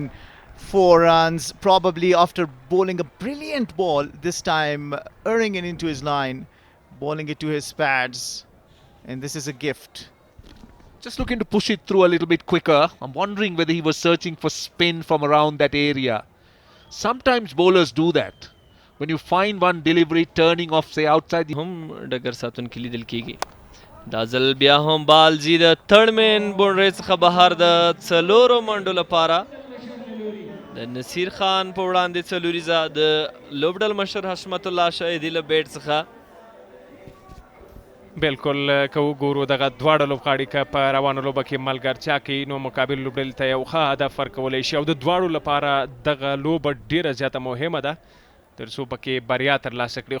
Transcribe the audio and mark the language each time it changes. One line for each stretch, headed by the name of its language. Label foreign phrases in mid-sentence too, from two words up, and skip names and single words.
English: 4 runs, probably after bowling a brilliant ball, this time erring it into his line, bowling it to his pads. And this is a gift. Just looking to push it through a little bit quicker. I'm wondering whether he was searching for spin from around that area. Sometimes bowlers do that. When you find one delivery turning off, say, outside the...
Pashto: هم ډګر ساتونکي لیدل کیږي. دا ځل بیا هم بال ځي د
English: third man
Pashto: باونډرۍ څخه بهر د څلورو منډو لپاره. د نصیر خان په وړاندې څلوریزه د لوبډل مشر حشمت الله شاهدي له بیټ څخه. بالکل که وګورو دغه دواړه لوبغاړي که په روانه لوبه کې ملګرتیا کوي نو مقابل لوبډلې ته یو ښه هدف ورکولی شي او د دواړو لپاره دغه لوبه ډیره زیاته مهمه ده تر څو پکې بریا ترلاسه کړي.